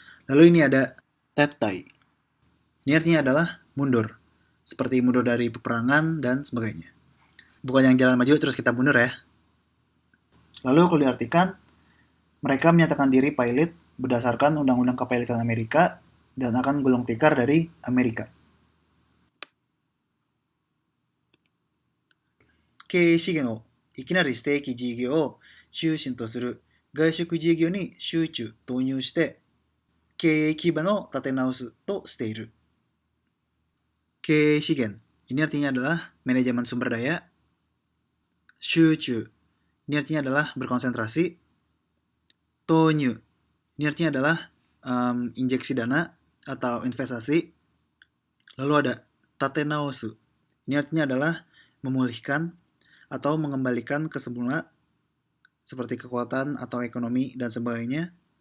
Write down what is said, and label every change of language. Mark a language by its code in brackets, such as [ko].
[id] Lalu ini ada tettai. Ini artinya adalah mundur, seperti mundur dari peperangan dan sebagainya. Bukan yang jalan maju terus kita mundur ya. Lalu kalau diartikan, mereka menyatakan diri pilot berdasarkan Undang-Undang Kepailitan Amerika dan akan gulung tikar dari Amerika. [ja] 経営資源をいきなりステーキ事業を中心とする外食事業に集中投入して経営基盤を立て直すとしている. [id] 経営資源 ini artinya adalah manajemen sumber daya. 集中 ini artinya adalah berkonsentrasi. 投入 ini artinya adalah injeksi dana atau investasi. Lalu ada tatenaosu. Ini artinya adalah memulihkan atau mengembalikan ke semula seperti kekuatan atau ekonomi dan sebagainya.